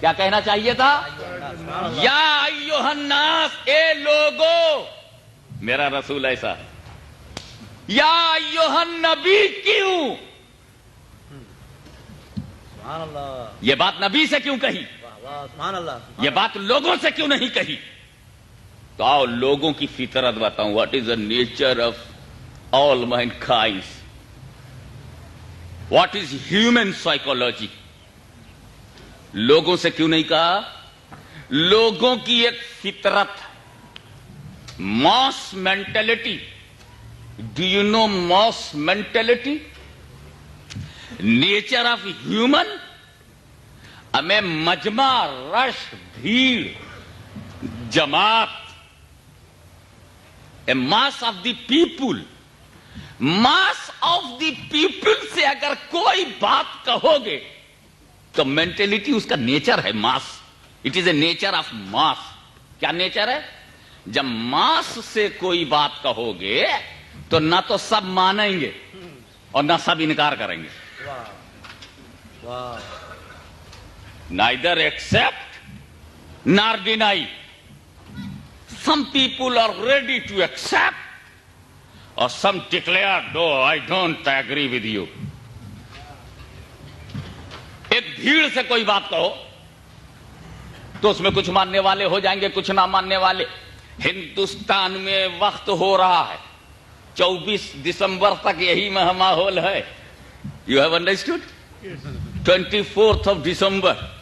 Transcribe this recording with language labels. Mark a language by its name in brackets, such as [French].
[Urdu] کیا کہنا چاہیے تھا؟ [Arabic] یا ایھا الناس, [Urdu] اے لوگو میرا رسول ایسا ہے. [Arabic] یا ایھا النبی [Urdu] کیوں؟ سبحان اللہ. یہ بات نبی سے کیوں کہی؟ سبحان اللہ. یہ بات لوگوں سے کیوں نہیں کہی؟ تو آؤ لوگوں کی فطرت بتاؤں. [English] What is the nature of all mankind, what is human psychology. [Urdu] لوگوں سے کیوں نہیں کہا؟ لوگوں کی ایک فطرت, [English] mass mentality. Do you know mass mentality? Nature of human, [Urdu] ہمیں مجمع, رش, بھیڑ, جماعت, [English] a mass of the people. Mass of the people [Urdu] سے اگر کوئی بات کہو گے تو مینٹلٹی اس کا نیچر ہے ماس. [English] It is a nature of mass. [Urdu] کیا نیچر ہے؟ جب ماس سے کوئی بات کہو گے تو نہ تو سب مانیں گے اور نہ سب انکار کریں گے. [English] Neither accept nor deny. Some people are ready to accept or some declare, no, I don't agree with you. [Urdu] ایک بھیڑ سے کوئی بات کہو تو اس میں کچھ ماننے والے ہو جائیں گے, کچھ نہ ماننے والے. ہندوستان میں وقت ہو رہا ہے 24 دسمبر تک یہی ماحول ہے. [English] You have understood? 24th of December.